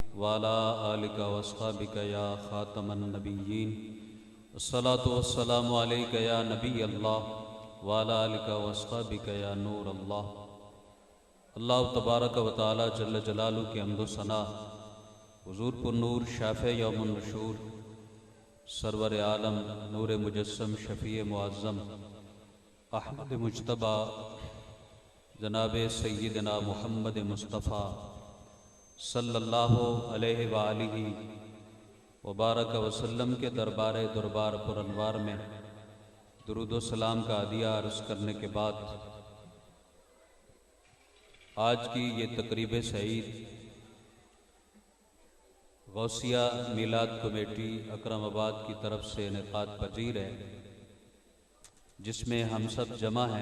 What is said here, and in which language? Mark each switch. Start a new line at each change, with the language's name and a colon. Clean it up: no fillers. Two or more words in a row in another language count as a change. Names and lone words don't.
Arabic: وعلى آلك وأصحابك يا خاتم النبيين الصلاة والسلام عليك يا نبي الله وعلى آلك وأصحابك يا نور الله. الله تبارك وتعالى جل جلاله
Urdu: کی حمد و ثنا حضور پرنور شافع یوم النشور سرور عالم نور مجسم شفیع معظم احمد مجتبیٰ جناب سیدنا محمد مصطفیٰ
Arabic: صلى الله عليه وعلى آله وبارك وسلم
Urdu: کے دربار پرانوار میں درود و سلام کا ہدیہ عرض کرنے کے بعد آج کی یہ تقریب سعید غوثیہ میلاد کمیٹی اکرم آباد کی طرف سے انعقاد پذیر ہے، جس میں ہم سب جمع ہیں.